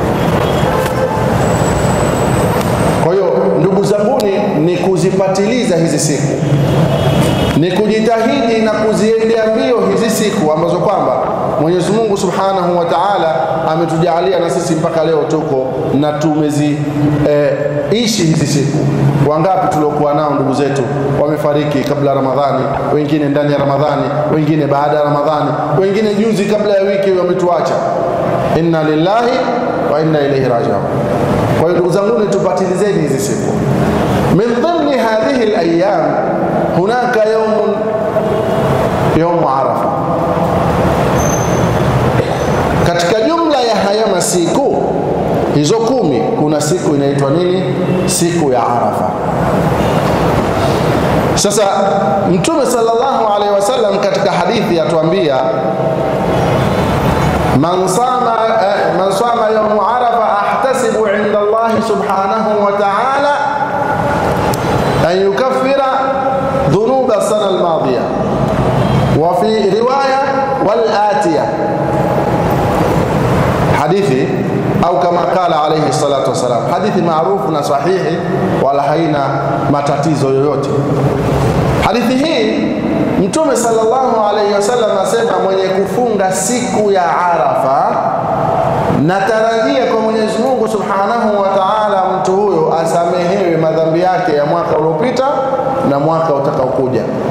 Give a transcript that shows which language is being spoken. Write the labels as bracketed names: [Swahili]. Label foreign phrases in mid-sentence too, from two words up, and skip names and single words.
[Swahili] Kwa hiyo ndugu zanguni, ni kuzipatiliza hizi siku, ni kujitahidi na kuziendea mbio hizi siku ambazo kwamba Mwenyezi Mungu [Arabic] سبحانه وتعالى [Swahili] ametujalia na sisi mpaka leo tuko na tumezi ishi hizi siku. Wangapi tuliokuwa nao ndugu zetu wamefariki kabla Ramadhani, wengine ndani ya Ramadhani, wengine baada ya Ramadhani, wengine juzi kabla ya wiki wametuacha. [Arabic] إنا لله وإنا إليه راجعون. [Swahili] Kwa hiyo ndugu zangu, tupatilizeni hizi siku. [Arabic] من ضمن ضمن هذه الأيام هناك يوم عرفة. [Swahili] Katika jumla ya haya masiku hizo 10 kuna siku inaitwa nini? Siku ya Arafa. Sasa Mtume [Arabic] صلى الله عليه وسلم [Swahili] katika hadithi atuambia [Arabic] من صام يوم عرفة أحتسب عند الله سبحانه وتعالى أن يكفر ذنوب السنة الماضية وفي رواية والآتية. [Swahili] Hadithi au kama [Arabic] قال عليه الصلاة والسلام, [Swahili] hadithi maarufu na sahihi wala haina matatizo yoyote. Hadithi hii Mtume [Arabic] صلى الله عليه وسلم [Swahili] asema mwenye kufunga siku ya Arafa natarajia kwa Mwenyezi Mungu [Arabic] سبحانه وتعالى [Swahili] mtu huyo asamehewe madhambi yake ya mwaka uliopita na mwaka utakaokuja.